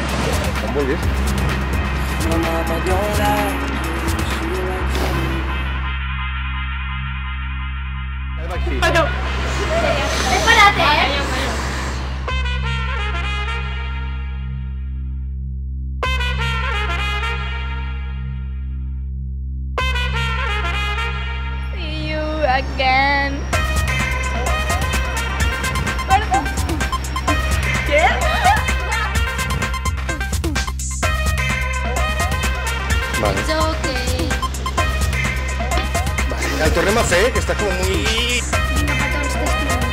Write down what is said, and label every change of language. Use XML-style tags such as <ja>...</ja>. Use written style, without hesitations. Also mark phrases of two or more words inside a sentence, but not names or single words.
<ca>Com vulguis.</ca> <en>My mama don't like you. She likes</en> <ca>Perdó. He parat, eh?</ca> <en>See you again.</en> <ca>Perdó. Què? Vale.</ca> <en>It's okay.</en> <ca>El tornem a fer, que està com muy... Vinga, petons, t'estimo.</ca>